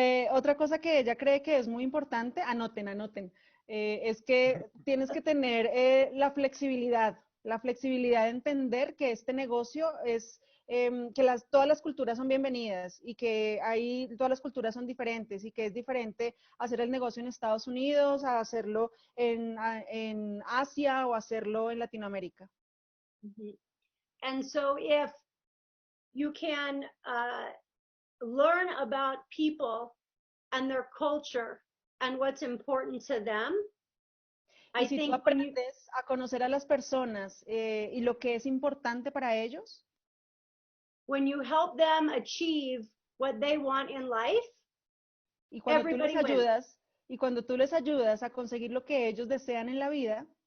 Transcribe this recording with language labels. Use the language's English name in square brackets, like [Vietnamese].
[Spanish] Otra cosa que ella cree que es muy importante, anoten, es que tienes que tener la flexibilidad de entender que este negocio es todas las culturas son bienvenidas y que todas las culturas son diferentes y que es diferente hacer el negocio en Estados Unidos a hacerlo en Asia o hacerlo en Latinoamérica. Mm-hmm. [English] And so if you can learn about people and their culture and what's important to them, [Spanish] y si tú aprendes a conocer a las personas y lo que es importante para ellos, [English] when you help them achieve what they want in life, [Spanish] y cuando tú les [English] everybody wins. [Spanish] ayudas, y cuando tú les ayudas a conseguir lo que ellos desean en la vida,